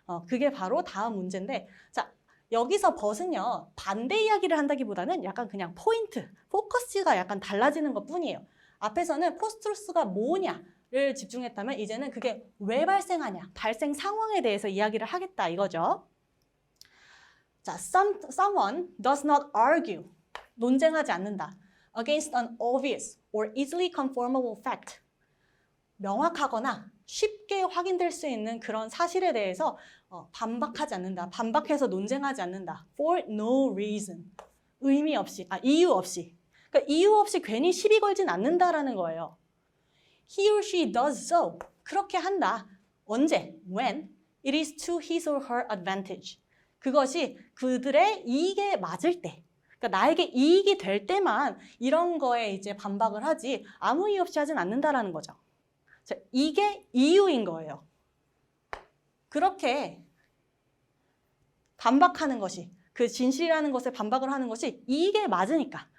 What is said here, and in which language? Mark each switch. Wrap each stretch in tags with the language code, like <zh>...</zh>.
<ko>그게 바로 다음 문제인데 자, 여기서 벗은요 반대 이야기를 한다기보다는 약간 그냥 포인트, 포커스가 약간 달라지는 것 뿐이에요. 앞에서는 포스트루스가 뭐냐를 집중했다면 이제는 그게 왜 발생하냐, 발생 상황에 대해서 이야기를 하겠다 이거죠. 자, someone does not argue, 논쟁하지 않는다.</ko> <en>against an obvious or easily conformable fact.</en> <ko>명확하거나 쉽게 확인될 수 있는 그런 사실에 대해서 반박하지 않는다. 반박해서 논쟁하지 않는다.</ko> <en>For no reason. 의미 없이, 이유 없이.</en> <ko>그러니까 이유 없이 괜히 시비 걸진 않는다라는 거예요. He or she does so. 그렇게 한다. 언제?</ko> <en>When it is to his or her advantage.</en> <ko>그것이 그들의 이익에 맞을 때, 그러니까 나에게 이익이 될 때만 이런 거에 이제 반박을 하지 아무 이유 없이 하진 않는다라는 거죠. 자, 이게 이유인 거예요. 그렇게 반박하는 것이, 그 진실이라는 것에 반박을 하는 것이 이익에 맞으니까.</ko>